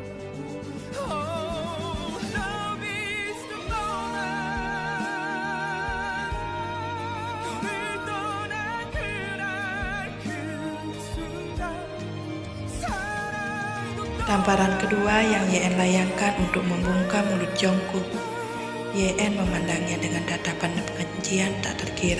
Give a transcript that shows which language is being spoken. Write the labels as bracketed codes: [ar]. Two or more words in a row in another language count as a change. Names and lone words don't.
[en] Oh, love is the moment. [ko] 너를 떠난 그날 그 순간 사랑도 [id] Tamparan kedua yang YN layangkan untuk membungkam mulut Jungkook. YN memandangnya dengan tatapan kebencian tak terkira.